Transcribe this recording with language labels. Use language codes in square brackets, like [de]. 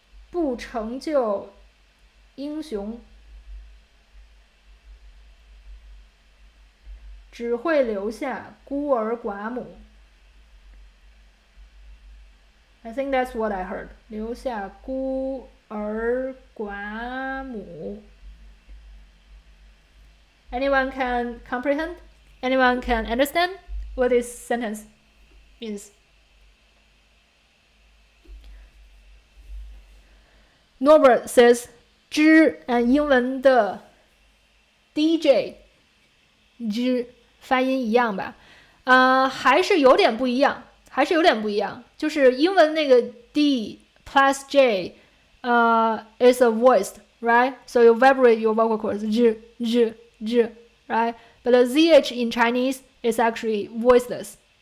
[zh] 不成就英雄，只会留下孤儿寡母。 [en] I think that's what I heard. [zh] 留下孤儿寡母。 [en] Anyone can comprehend? Anyone can understand what this sentence means? Norbert says [zh] 之 and 英文的 DJ 之发音一样吧？还是有点不一样。就是英文那个 [en] D plus J is a voiced, right? So you vibrate your vocal cords, zh, right? But the ZH in Chinese is actually voiceless.